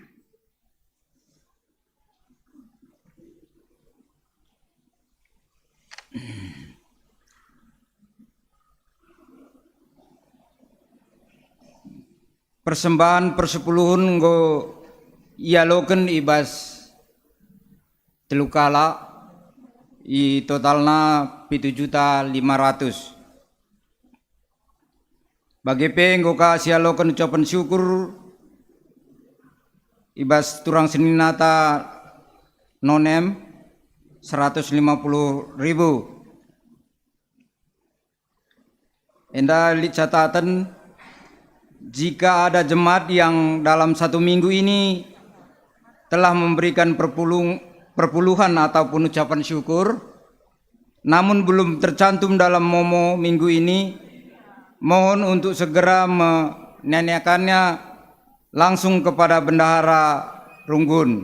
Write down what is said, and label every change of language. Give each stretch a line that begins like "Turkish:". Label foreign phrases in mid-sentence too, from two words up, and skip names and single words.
Batak Karo: Persembahan persepuluhun nggo ialoken ibas telukala i totalna 7.500.000 bagi nggo ka sialoken
Indonesian: ucapan syukur
Batak Karo: ibas turang seninata nonem 150.000 enda catatan
Indonesian: jika ada jemaat yang dalam satu minggu ini telah memberikan perpuluhan ataupun ucapan syukur, namun belum tercantum dalam momo minggu ini, mohon untuk segera menanyakannya langsung kepada Bendahara Runggun.